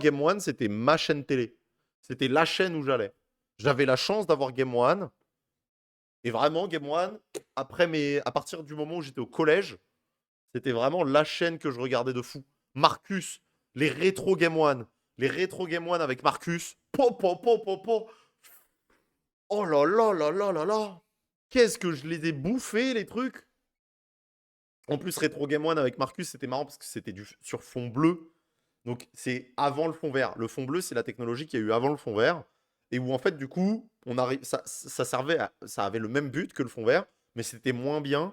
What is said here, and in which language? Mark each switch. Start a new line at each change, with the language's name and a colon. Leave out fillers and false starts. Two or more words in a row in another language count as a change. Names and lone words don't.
French: Moi, Game One, c'était ma chaîne télé. C'était la chaîne où j'allais. J'avais la chance d'avoir Game One. Et vraiment, Game One, à partir du moment où j'étais au collège, c'était vraiment la chaîne que je regardais de fou. Marcus, les rétro Game One. Les rétro Game One avec Marcus. Po, po, po, po, po. Oh là là là là là là. Qu'est-ce que je les ai bouffés, les trucs. En plus, rétro Game One avec Marcus, c'était marrant parce que c'était sur fond bleu. Donc, c'est avant le fond vert. Le fond bleu, c'est la technologie qu'il y a eu avant le fond vert. Et où, en fait, du coup, ça servait ça avait le même but que le fond vert, mais c'était moins bien.